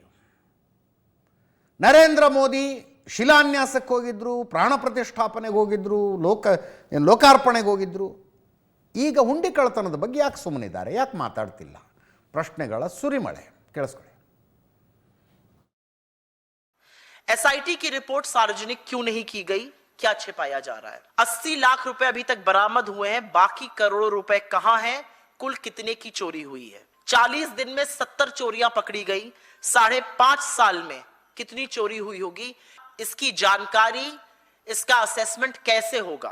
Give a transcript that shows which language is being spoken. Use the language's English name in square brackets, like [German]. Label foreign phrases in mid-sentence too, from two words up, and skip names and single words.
[Kannada] ನರೇಂದ್ರ ಮೋದಿ ಶಿಲಾನ್ಯಾಸಕ್ಕೆ ಹೋಗಿದ್ರು, ಪ್ರಾಣ ಪ್ರತಿಷ್ಠಾಪನೆಗೆ ಹೋಗಿದ್ರು, ಲೋಕಾರ್ಪಣೆಗೆ ಹೋಗಿದ್ರು. ಈಗ ಹುಂಡಿ ಕಳ್ಳತನದ ಬಗ್ಗೆ ಯಾಕೆ ಸುಮ್ಮನಿದ್ದಾರೆ? ಯಾಕೆ ಮಾತಾಡ್ತಿಲ್ಲ? ಪ್ರಶ್ನೆಗಳ ಸುರಿಮಳೆ. ಕೇಳಿಸ್ಕೊಳ್ಳಿ. [Hindi] SIT की रिपोर्ट सार्वजनिक क्यों नहीं की गई? क्या छिपाया जा रहा है? 80 लाख रुपए अभी तक बरामद हुए हैं, बाकी करोड़ों रुपए कहां हैं? कुल कितने की चोरी हुई है? 40 दिन में 70 चोरियां पकड़ी गई। 5.5 साल में कितनी चोरी हुई होगी? इसकी जानकारी, इसका असेसमेंट कैसे होगा?